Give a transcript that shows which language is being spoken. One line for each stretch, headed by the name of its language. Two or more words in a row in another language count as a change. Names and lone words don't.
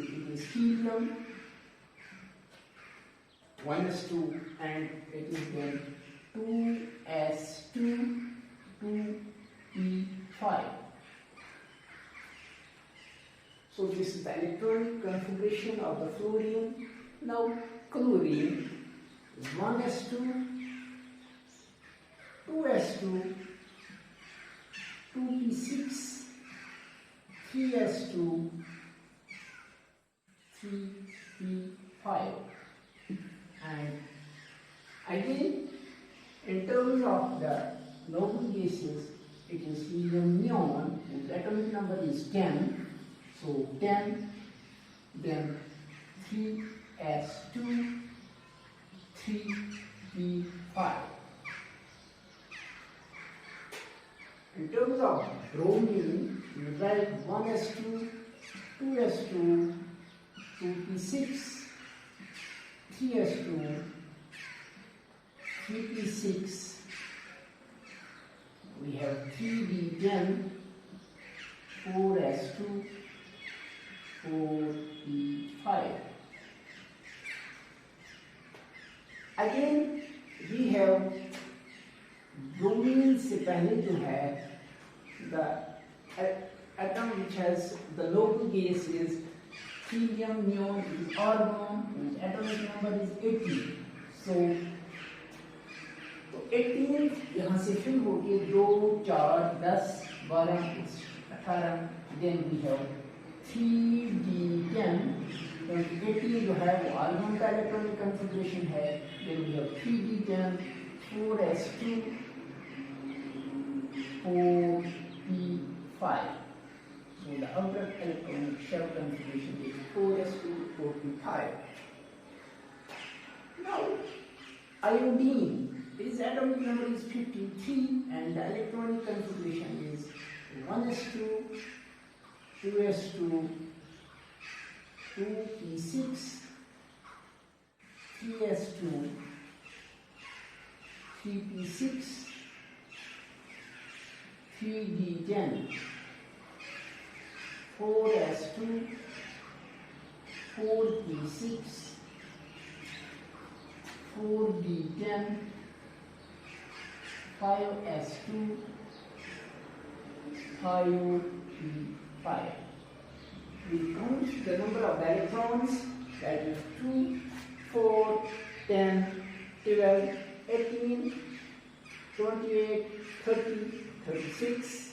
English: It is helium 1s2, and it is then 2s2, 2p5. So this is the electronic configuration of the fluorine. Now chlorine is 1s2, 2s2, 2p6, 3s2, 3p5. And again, in terms of the noble gases, it is helium neon, whose atomic number is 10. So 10, then 3s2, 3p5. In terms of bromine, we write 1s2, 2s2, 2p6, 3s2, 3p6, we have 3d10, 4s2, 4p5. Again we have bromine
Hindi: से पहले जो है
English: the atom which has the noble gas is helium neon is argon, whose atomic number is 18.
Hindi: So 18 यहाँ से शुरू होके 2, 4, 10, 12
English: is 18, then we have 3d10,
Hindi: क्योंकि 18 जो है वो R1 का
English: electronic configuration
Hindi: है,
English: then we have 3d10, 4s2, 4p5. So the outer electronic shell configuration is 4s2, 4p5. Now, iodine, its atomic number is 53 and the electronic configuration is 1s2, 2s2, 2p6, 3s2, 3p6, 3d10, 4s2, 4p6, 4d10, 5s2, 5p5. We count the number of electrons, that is 2, 4, 10, 12, 18, 28, 30, 36.